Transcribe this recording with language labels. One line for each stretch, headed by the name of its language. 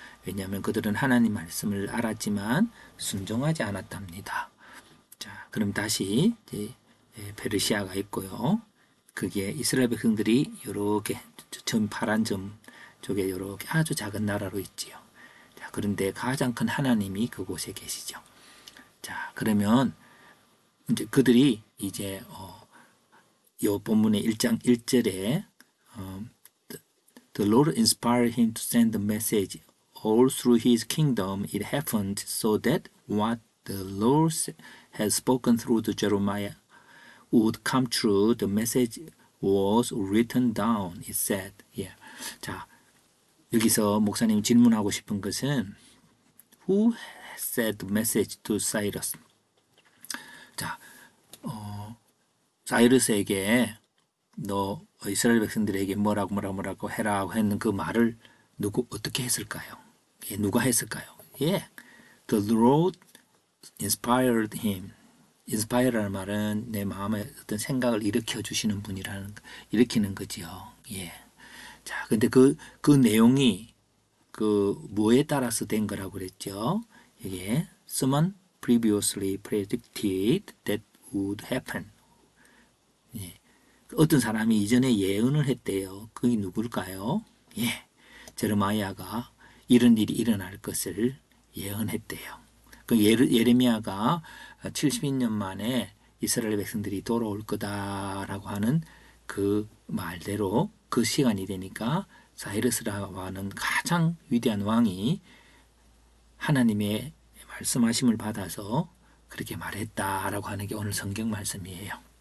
Korean: 왜냐하면 그들은 하나님 말씀을 알았지만 순종하지 않았답니다. 자, 그럼 다시 이제 페르시아가 있고요. 그게 이스라엘 백성들이 이렇게 점 파란 점 쪽에 이렇게 아주 작은 나라로 있지요. 자, 그런데 가장 큰 하나님이 그곳에 계시죠. 자, 그러면 이제 그들이 이제 요 본문의 1장 1절에
English: The Lord inspired him to send the message all through his kingdom. It happened so that what the Lord had spoken through the Jeremiah would come true. The message was written down. It said, yeah.
Korean: 자, 여기서 목사님 질문하고 싶은 것은
English: Who said the message to Cyrus?
Korean: 자, 사이러스에게 너 이스라엘 백성들에게 뭐라고 해라고 했는 그 말을 어떻게 했을까요? 예, 누가 했을까요? 예,
English: The Lord inspired him.
Korean: inspire라는 말은 내 마음에 어떤 생각을 일으키는 거지요. 예. 자, 근데 그 내용이 뭐에 따라서 된 거라고 그랬죠?
English: 이게 someone previously predicted that would happen.
Korean: 예. 어떤 사람이 이전에 예언을 했대요. 그게 누굴까요? 예. 제르마야가 이런 일이 일어날 것을 예언했대요. 그 예레미야가 70년 만에 이스라엘 백성들이 돌아올 거다라고 하는 그 말대로 그 시간이 되니까 사이러스라고 하는 가장 위대한 왕이 하나님의 말씀하심을 받아서 그렇게 말했다라고 하는 게 오늘 성경 말씀이에요.